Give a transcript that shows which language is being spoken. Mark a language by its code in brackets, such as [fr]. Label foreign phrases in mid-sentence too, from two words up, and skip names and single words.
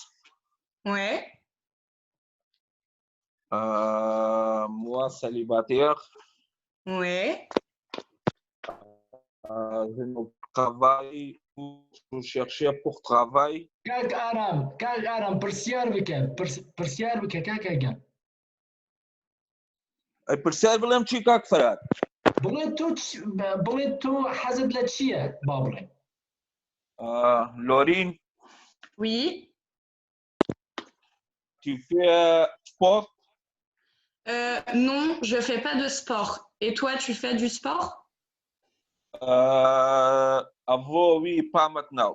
[fr] Ouais. Moi, célibataire. Ouais. Je ne travaille pour chercher pour travail. [ckb] کک آرام پرسیار بکه کک اگه پرسیار بلم چی کاک فراد؟ بڵێ تۆ حەزت لە چییە با بڵێ [fr] Laurine, Oui. tu fais sport? Non, je fais pas de sport. Et toi, tu fais du sport? Avant, oui, pas maintenant.